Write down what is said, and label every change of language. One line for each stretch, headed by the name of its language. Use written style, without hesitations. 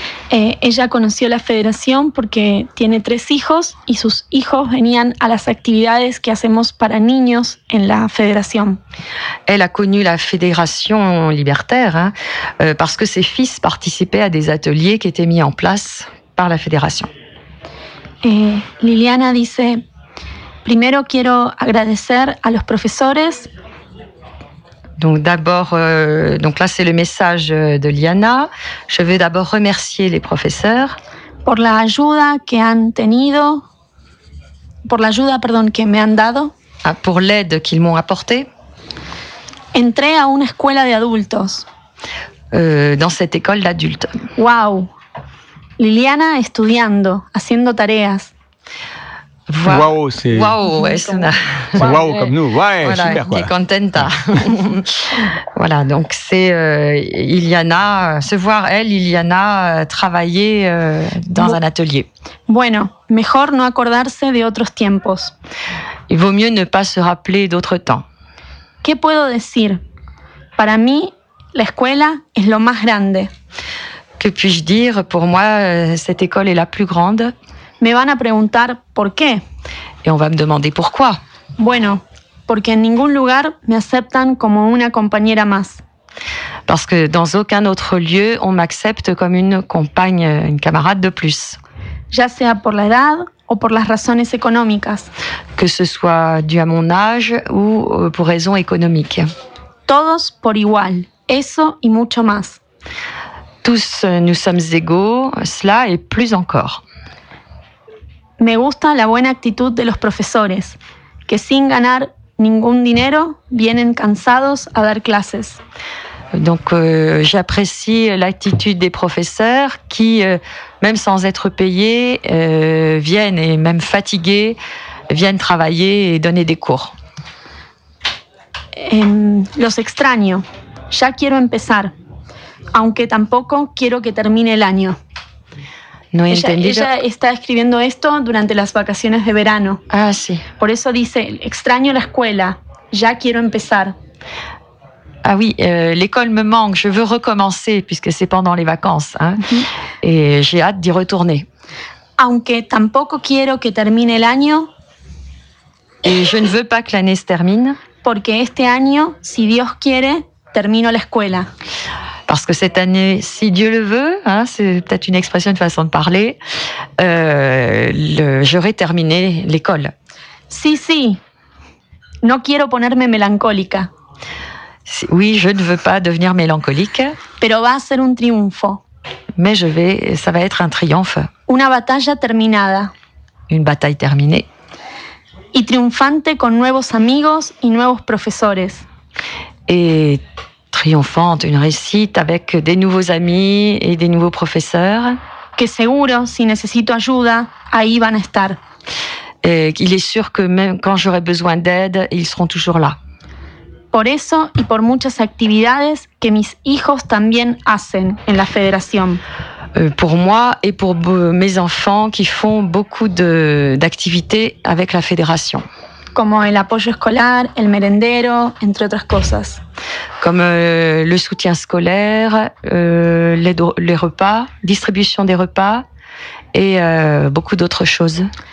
Spanish: Ella conoció la federación porque tiene tres hijos y sus hijos venían a las actividades que hacemos para niños en la federación.
French: Elle a connu la fédération libertaire hein, parce que ses fils participaient à des ateliers qui étaient mis en place par la fédération.
Spanish: Liliana dice: primero quiero agradecer a los profesores.
French: Donc d'abord, donc là c'est le message de Liana. Je veux d'abord remercier les professeurs.
Spanish: Por la ayuda que han tenido, por la ayuda, perdón, que me han dado.
French: Ah, pour l'aide qu'ils m'ont apportée.
Spanish: Entré a una escuela de adultos.
French: Dans cette école d'adultes.
Spanish: Wow, Liliana estudiando, haciendo tareas.
French: Waouh, c'est waouh, ouais, wow, comme nous, ouais, voilà, super quoi. Qui
Spanish: est contenta.
French: Voilà, donc c'est Liliana, se voir elle, Liliana travailler dans un atelier.
Spanish: Bueno, mejor no acordarse de otros tiempos.
French: Il vaut mieux ne pas se rappeler d'autres temps.
Spanish: ¿Qué puedo decir? Para mí, la escuela es lo más grande.
French: Que puis-je dire? Pour moi, cette école est la plus grande.
Spanish: Me van a preguntar por qué.
French: Et on va me demander pourquoi.
Spanish: Bueno, porque en ningún lugar me aceptan como una compañera más.
French: Parce que dans aucun autre lieu on m'accepte comme une compagne, une camarade de plus.
Spanish: Ya sea por la edad o por las razones económicas.
French: Que ce soit dû à mon âge ou pour raison économique.
Spanish: Todos por igual, eso y mucho más.
French: Tous nous sommes égaux, cela et plus encore.
Spanish: Me gusta la buena actitud de los profesores, que sin ganar ningún dinero vienen cansados a dar clases.
French: Donc j'apprécie l'attitude des professeurs qui même sans être payés viennent et même fatigués viennent travailler et donner des cours.
Spanish: Los extraño. Ya quiero empezar. Aunque tampoco quiero que termine el año. No ella está escribiendo esto durante las vacaciones de verano. Ah, sí. Por eso dice, extraño la escuela, ya quiero empezar.
French: Ah, oui, l'école me manque, je veux recommencer, puisque c'est pendant les vacances. Hein. Et j'ai hâte d'y retourner.
Spanish: Aunque tampoco quiero que termine el año.
French: Et je ne veux pas que l'année se termine.
Spanish: Porque este año, si Dios quiere, termino la escuela.
French: Parce que cette année, si Dieu le veut, hein, c'est peut-être une expression, une façon de parler, j'aurai terminé l'école.
Spanish: Si, si. No quiero ponerme melancólica.
French: Si, oui, je ne veux pas devenir mélancolique.
Spanish: Pero va a ser un triunfo.
French: Mais je vais, ça va être un triomphe.
Spanish: Una batalla terminada.
French: Une bataille terminée.
Spanish: Y triunfante con nuevos amigos y nuevos profesores.
French: Et triomphante, une réussite avec des nouveaux amis et des nouveaux professeurs.
Spanish: Que seguro, si necesito ayuda, ahí van a estar.
French: Il est sûr que même quand j'aurai besoin d'aide, ils seront toujours là.
Spanish: Por eso y por muchas actividades que mis hijos también hacen en la federación.
French: Pour moi et pour mes enfants qui font beaucoup d'activités avec la fédération.
Spanish: Como el apoyo escolar, el merendero, entre otras cosas.
French: Comme le soutien scolaire, les repas, distribution des repas et beaucoup d'autres choses.